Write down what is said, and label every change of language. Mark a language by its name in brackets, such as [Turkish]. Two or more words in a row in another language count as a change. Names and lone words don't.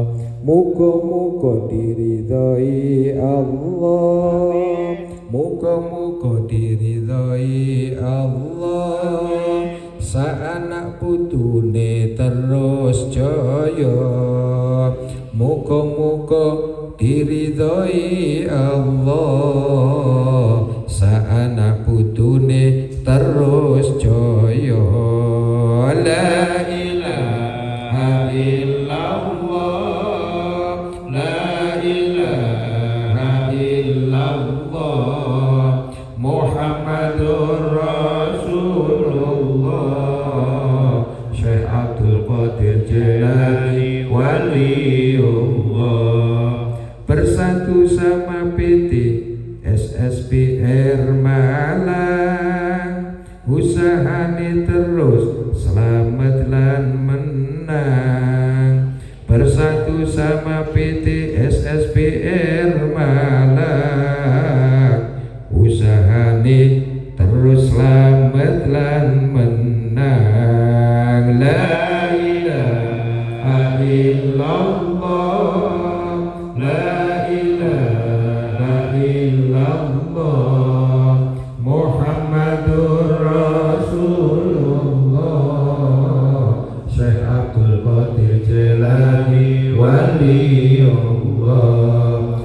[Javanese] Muga-muga diridhai Allah, muga-muga diridhai Allah, saanak putune terus jaya, muga-muga diridhoi Allah, saanak putune terus jaya. [Arabic] لا إله إلا الله، لا إله إلا الله، محمد رسول الله, Syekh Abdul Qadir Jilani Waliullah. [Indonesian] Bersatu sama [Javanese] PT SSPR Malang, usahane terus selamat lan menang. [Indonesian] Bersatu sama [Javanese] PT SSPR Malang, usahane terus selamat lan menang. [Arabic] لا إله إلا الله، لا إله إلا الله، محمد رسول الله, Syekh Abdul Qadir Jilani Waliullah.